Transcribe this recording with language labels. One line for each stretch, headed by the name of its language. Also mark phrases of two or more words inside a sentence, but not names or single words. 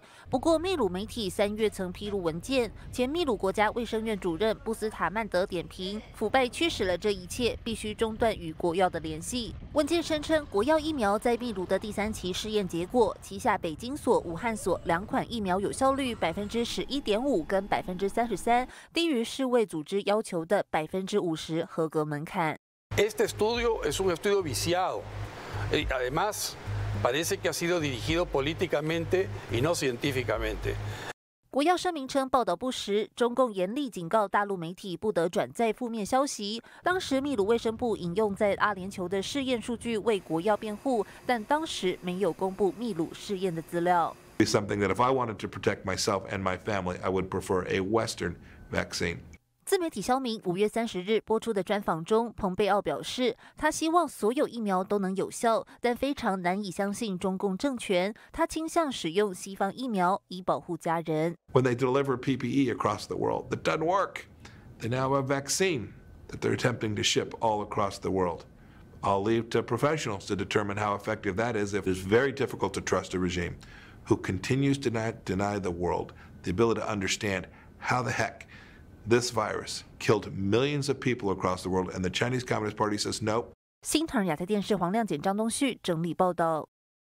Chinese: 不过，秘鲁媒体3月曾披露文件，前秘鲁国家卫生院主任布斯塔曼德点评腐败驱使了这一切，必须中断与国药的联系。文件声称，国药疫苗在秘鲁的第3期试验结果，旗下北京所、武汉所2款疫苗有效率11.5%跟33%，低于世卫组织要求的50%和。合格门槛。
Spanish: Este estudio es un estudio viciado. Además, parece que ha sido dirigido políticamente y no científicamente.
Chinese: 国药声明称报道不实，中共严厉警告大陆媒体不得转载负面消息。当时秘鲁卫生部引用在阿联酋的试验数据为国药辩护，但当时没有公布秘鲁试验的资料。
English: Something that if I wanted to protect myself and my family, I would prefer a Western vaccine.
Chinese: 自媒体肖明5月30日播出的专访中，蓬佩奥表示，他希望所有疫苗都能有效，但非常难以相信中共政权。他倾向使用西方疫苗以保护家人。
English: When they deliver PPE across the world, that doesn't work. They now have a vaccine that they're attempting to ship all across the world. I'll leave to professionals to determine how effective that is. If it's very difficult to trust a regime who continues to deny the world the ability to understand how the heck this virus killed millions of people across the world, and the Chinese Communist Party says no.
Chinese: 新唐人亚太电视黄亮简、张东旭整理报道。